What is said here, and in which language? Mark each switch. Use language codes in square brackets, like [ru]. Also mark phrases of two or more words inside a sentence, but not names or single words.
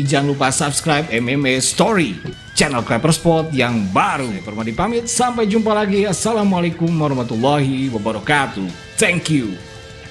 [id] Jangan lupa subscribe MMA Story, channel Clapper Sport yang baru. Permadi pamit, sampai jumpa lagi. [ar] السلام عليكم ورحمة الله وبركاته. [en] Thank you.